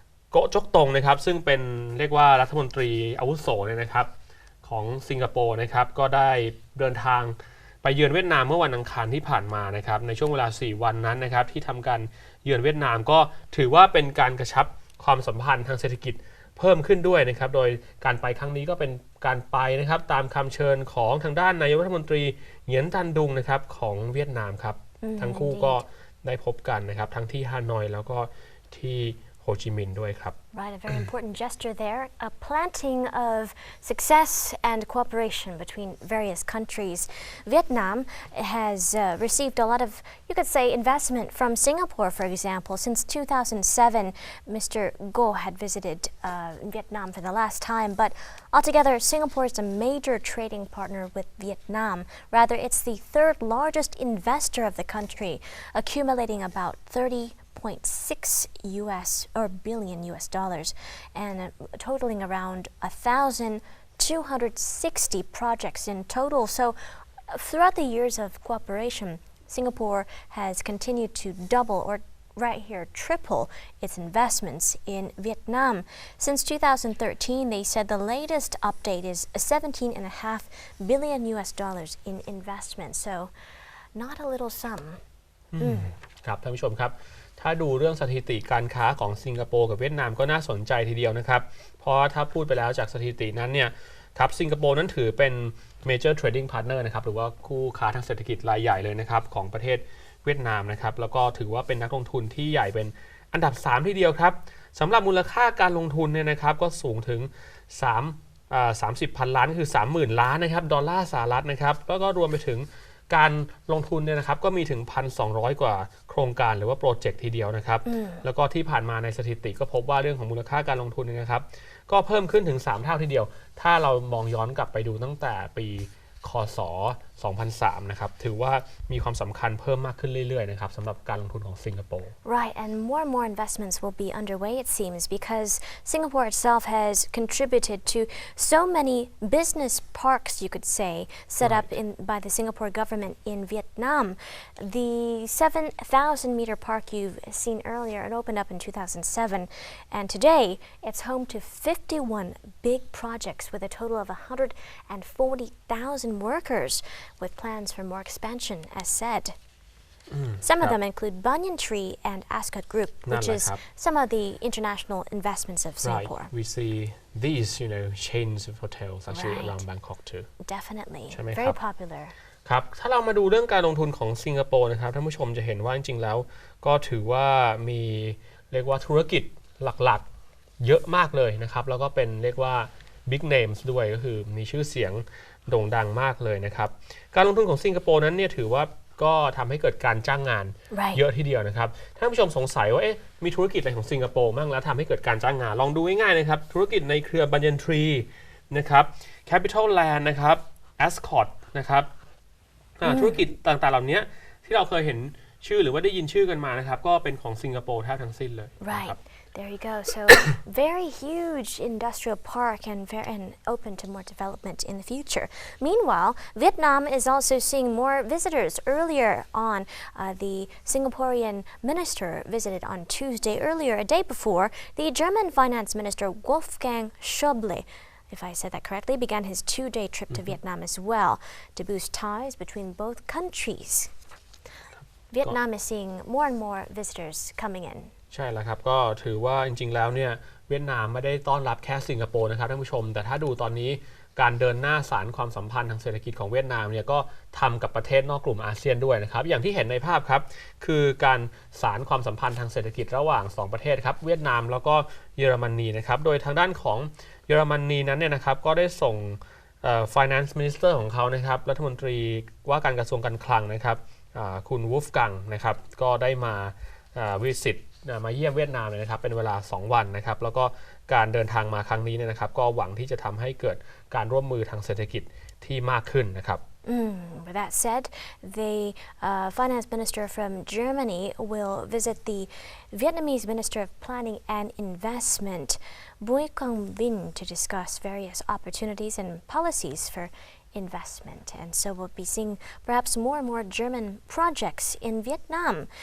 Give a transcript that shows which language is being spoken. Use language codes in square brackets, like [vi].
[th] โกะจกตงนะครับซึ่งเป็นเรียกว่ารัฐมนตรีอาวุโสเนี่ยนะครับของสิงคโปร์นะครับก็ได้เดินทางไปเยือนเวียดนามเมื่อวันอังคารที่ผ่านมานะครับในช่วงเวลา4วันนั้นนะครับที่ทำการเยือนเวียดนามก็ถือว่าเป็นการกระชับความสัมพันธ์ทางเศรษฐกิจ เพิ่มขึ้นด้วยนะครับโดยการไปครั้งนี้ก็เป็นการไปนะครับตามคำเชิญของทางด้านนายกรัฐมนตรีเหงียนตันดุงนะครับของเวียดนามครับทั้งคู่ก็ได้พบกันนะครับทั้งที่ฮานอยแล้วก็ที่โฮจิมินห์ด้วยครับ [en] Right, a very important gesture there, a planting of success and cooperation between various countries. Vietnam has received a lot of, you could say, investment from Singapore, for example. Since 2007, Mr. Goh had visited Vietnam for the last time, but altogether, Singapore is a major trading partner with Vietnam. Rather, it's the third largest investor of the country, accumulating about 30.6 billion US dollars and totaling around 1,260 projects in total. So throughout the years of cooperation, Singapore has continued to double or right here triple its investments in Vietnam. Since 2013, they said the latest update is 17.5 billion US dollars in investment. So, not a little sum. [th] ครับท่านผู้ชมครับถ้าดูเรื่องสถิติการค้าของสิงคโปร์กับเวียดนามก็น่าสนใจทีเดียวนะครับเพราะถ้าพูดไปแล้วจากสถิตินั้นเนี่ยครับสิงคโปร์นั้นถือเป็น [en] major trading partner [th] นะครับหรือว่าคู่ค้าทางเศรษฐกิจรายใหญ่เลยนะครับของประเทศเวียดนามนะครับแล้วก็ถือว่าเป็นนักลงทุนที่ใหญ่เป็นอันดับ3ทีเดียวครับสำหรับมูลค่าการลงทุนเนี่ยนะครับก็สูงถึง 30,000 ล้านคือ 30,000 ล้านนะครับดอลลาร์สหรัฐนะครับแล้วก็รวมไปถึงการลงทุนเนี่ยนะครับก็มีถึง 1,200 กว่าโครงการหรือว่าโปรเจกต์ทีเดียวนะครับแล้วก็ที่ผ่านมาในสถิติก็พบว่าเรื่องของมูลค่าการลงทุนนะครับก็เพิ่มขึ้นถึง3เท่าทีเดียวถ้าเรามองย้อนกลับไปดูตั้งแต่ปีคศ 2003 นะครับถือว่ามีความสำคัญเพิ่มมากขึ้นเรื่อยๆนะครับสำหรับการลงทุนของสิงคโปร์ [en] Right, and more investments will be underway, it seems, because Singapore itself has contributed to so many business parks, you could say, set up by the Singapore government in Vietnam. The 7,000-meter park you've seen earlier, it opened up in 2007, and today it's home to 51 big projects with a total of 140,000 workers, with plans for more expansion, as said. Some of them include Banyan Tree and Ascot Group, which is some of the international investments of Singapore. Right. We see these, chains of hotels actually around Bangkok too. Definitely. Very popular. [th] ครับถ้าเรามาดูเรื่องการลงทุนของสิงคโปร์นะครับท่านผู้ชมจะเห็นว่าจริงๆแล้วก็ถือว่ามีเรียกว่าธุรกิจหลักๆเยอะมากเลยนะครับแล้วก็เป็นเรียกว่า [en] big names [th] ด้วยก็คือมีชื่อเสียงโด่งดังมากเลยนะครับการลงทุนของสิงคโปร์นั้นเนี่ยถือว่าก็ทำให้เกิดการจ้างงานเยอะทีเดียวนะครับท่านผู้ชมสงสัยว่ามีธุรกิจอะไรของสิงคโปร์บ้างแล้วทำให้เกิดการจ้างงานลองดูง่ายๆนะครับธุรกิจในเครือ Banyan Tree นะครับ Capital Land นะครับ Ascot นะครับธุรกิจต่างๆเหล่านี้ที่เราเคยเห็นชื่อหรือว่าได้ยินชื่อกันมานะครับก็เป็นของสิงคโปร์แทบทั้งสิ้นเลย [en] Right. There you go. So very huge industrial park and open to more development in the future. Meanwhile, Vietnam is also seeing more visitors. Earlier on, the Singaporean minister visited on Tuesday. Earlier, a day before, the German finance minister Wolfgang Schäuble, if I said that correctly, began his 2-day trip to Vietnam as well to boost ties between both countries. Vietnam is seeing more and more visitors coming in. [th] ใช่แล้วครับก็ถือว่าจริงๆแล้วเนี่ยเวียดนามไม่ได้ต้อนรับแค่สิงคโปร์นะครับท่านผู้ชมแต่ถ้าดูตอนนี้การเดินหน้าสานความสัมพันธ์ทางเศรษฐกิจของเวียดนามเนี่ยก็ทำกับประเทศนอกกลุ่มอาเซียนด้วยนะครับอย่างที่เห็นในภาพครับคือการสานความสัมพันธ์ทางเศรษฐกิจระหว่าง2ประเทศครับเวียดนามแล้วก็เยอรมนีนะครับโดยทางด้านของเยอรมนีนั้นเนี่ยนะครับก็ได้ส่ง [en] finance minister [th] ของเขานะครับรัฐมนตรีว่าการกระทรวงการคลังนะครับคุณวูฟกังนะครับก็ได้มาวิสิตมาเยี่ยมเวียดนามเลยนะครับเป็นเวลา2วันนะครับแล้วก็การเดินทางมาครั้งนี้เนี่ยนะครับก็หวังที่จะทำให้เกิดการร่วมมือทางเศรษฐกิจที่มากขึ้นนะครับ [en] With that said, the finance minister from Germany will visit the Vietnamese Minister of Planning and Investment, Bui Quang Vinh, to discuss various opportunities and policies for investment. And so we'll be seeing perhaps more and more German projects in Vietnam.